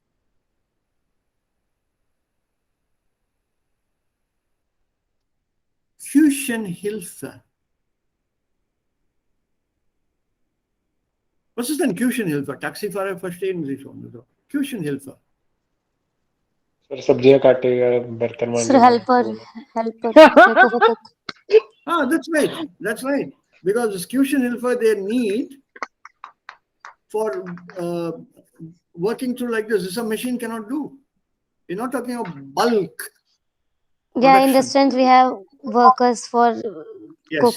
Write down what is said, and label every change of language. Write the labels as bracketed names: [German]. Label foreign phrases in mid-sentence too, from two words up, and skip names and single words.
[German] Küchenhilfe. Was ist denn Küchenhilfe? Taxifahrer verstehen Sie schon. Also Küchenhilfe. [Hindi] सर सब्जियां काटेगा, बर्तन Sir, मांजेगा। helper मेरे को पता था। [English] Ah, that's right. That's right. Because Küchenhilfe they need for working through like this. This a machine cannot do. You're not talking of bulk Yeah, in production. restaurant we have workers for cook,